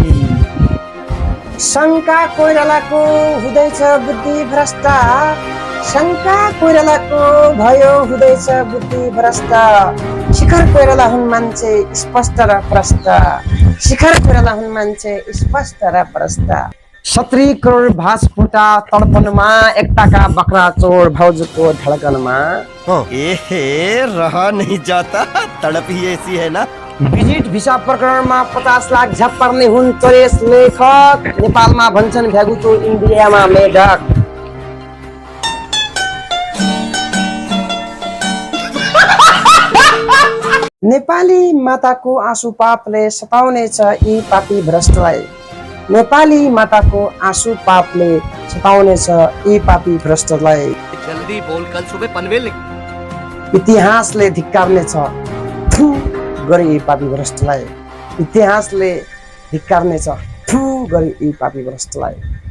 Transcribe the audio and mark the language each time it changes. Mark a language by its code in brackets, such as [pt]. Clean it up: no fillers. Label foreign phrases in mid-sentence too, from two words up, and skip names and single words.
[ne] शङ्का कोइरालाको हुँदैछ बुद्धि भ्रष्ट, शङ्का कोइरालाको भयो हुँदैछ बुद्धि भ्रष्ट। शिखर कोइराला हुन् मान्छे स्पष्ट र प्रष्ट, शिखर कोइराला हुन् मान्छे स्पष्ट र प्रष्ट। 70 करोड भाजपुटा तडपनमा, एकताका बकरा चोर भाउजूको धडकनमा। [hi] एहे रहा नहीं जाता, तड़प ही ऐसी है ना। [en] visit visa [ne] प्रकरणमा 50 लाख झ्याप पर्ने हुन् चोरेस लेखक, नेपालमा भन्छन् भ्यागुचो इन्डियामा मेढक। नेपाली माताको आँसु पापले सताउनेछ यी पापी भ्रष्टलाई, नेपाली माताको आँसु पापले सताउनेछ यी पापी भ्रष्टलाई। [hi] जल्दी बोल, कल सुबह पनवेल। [ne] इतिहासले धिक्कार्नेछ थु गरी यी पापी भ्रष्टलाई, इतिहासले धिक्कार्नेछ थु गरी यी पापी भ्रष्टलाई।